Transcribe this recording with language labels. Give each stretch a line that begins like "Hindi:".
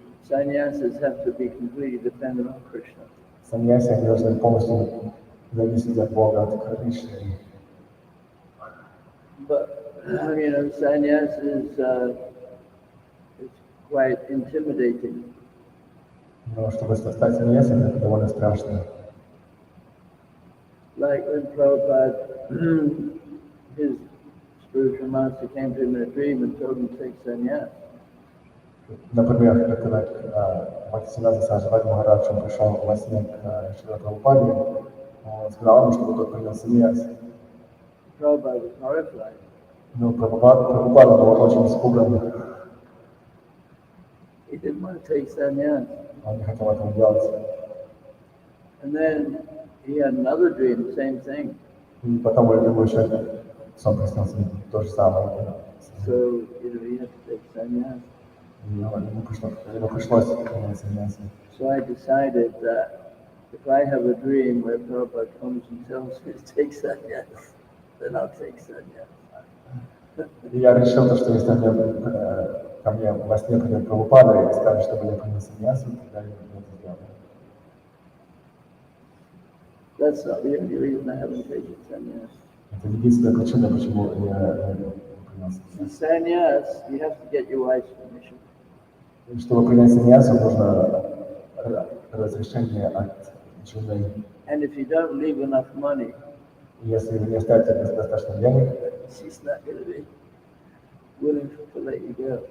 English: Sannyasis have to be completely dependent on Krishna.
Russian: Саньяси, они должны полностью зависеть от Бога, от Кришны.
English: But, sannyas is quite intimidating.
Russian: Но чтобы стать саньясом, это довольно страшно.
English: Like when Prabhupada, his spiritual master came to him in a dream and told him to take sannyas.
Russian: Например, когда Бхактисиддханта Сарасвати Махарадж пришел во сне к Шриле Прабхупаде, он сказал ему, чтобы тот принял саньяс.
English: Prabhupada was horrified.
Russian: Но Прабхупада был очень испуган.
English: He didn't want to take sannyas.
Russian: Он не хотел этого делать.
English: And then he had another dream, same thing.
Russian: И потом ему еще сон приснился то же самое.
English: So, he had to take sannyas.
Russian: И ему пришлось принять саньясу.
English: So I decided that if I have a dream where Prabhupada comes and tells me to take sannyas, then I'll take sannyas.
Russian: И я решил, что если ко мне во сне придет Прабхупада и скажет, чтобы я принял саньясу, тогда я это сделаю.
English: That's not the only reason I haven't taken sannyas.
Russian: Это единственная причина, почему я принял
English: In
Russian: саньясу.
English: sannyas, you have to get your wife's permission.
Russian: Чтобы принять саньясу, нужно разрешение от жены.
English: And if you don't leave enough money,
Russian: Если вы не оставите достаточно денег,
English: she's not going to be willing to let you go.